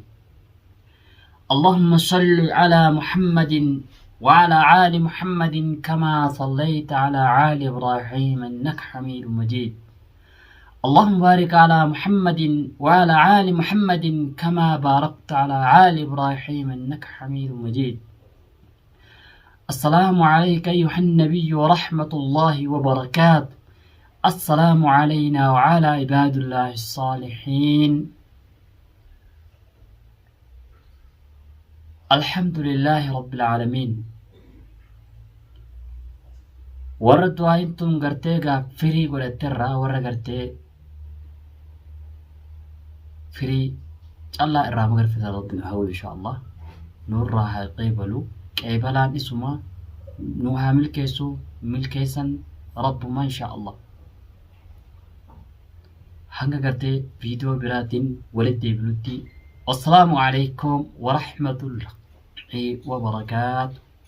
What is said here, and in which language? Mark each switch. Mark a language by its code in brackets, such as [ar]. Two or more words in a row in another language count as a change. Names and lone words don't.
[ar] اللهم صل على محمد وعلى آل محمد كما صليت على آل إبراهيم إنك حميد مجيد اللهم بارك على محمد وعلى آل محمد كما باركت على آل إبراهيم إنك حميد مجيد السلام عليك أيها النبي ورحمة الله وبركاته السلام علينا وعلى عباد الله الصالحين الحمد لله رب العالمين [om] warra du'aayintuun gartee firii godhatterraa warra gartee firii callaa irraa magarfisa rabbiin hawlu [ar] إن شاء الله [om] nurraa haa qeebalu qeebalaan isuma nu haa milkeessan rabbuma [ar] إن شاء الله [om] hanga gartee viidiyoo biraatiin walitti deebinutti [ar] والسلام عليكم ورحمة الله وبركاته